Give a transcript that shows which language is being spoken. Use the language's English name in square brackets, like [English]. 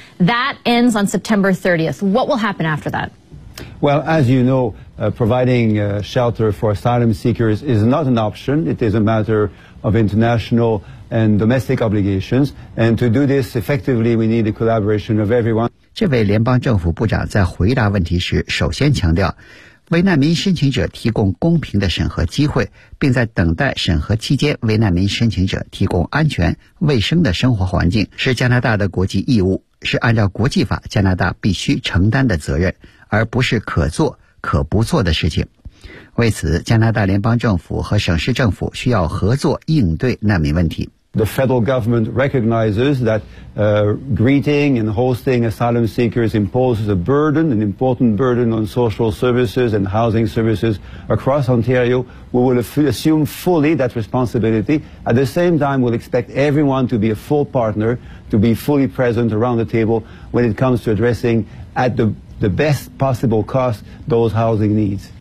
[English] That ends on September 30th. What will happen after that? Well, as you know, providing shelter for asylum seekers is not an option. It is a matter of international and domestic obligations. And to do this effectively, we need the collaboration of everyone. [Chinese] 这位联邦政府部长在回答问题时首先强调，为难民申请者提供公平的审核机会，并在等待审核期间为难民申请者提供安全卫生的生活环境，是加拿大的国际义务，是按照国际法加拿大必须承担的责任，而不是可做可不做的事情。为此，加拿大联邦政府和省市政府需要合作应对难民问题。 [English] The federal government recognizes that greeting and hosting asylum seekers imposes a burden, an important burden on social services and housing services across Ontario. We will assume fully that responsibility. At the same time, we'll expect everyone to be a full partner, to be fully present around the table when it comes to addressing at the best possible cost those housing needs.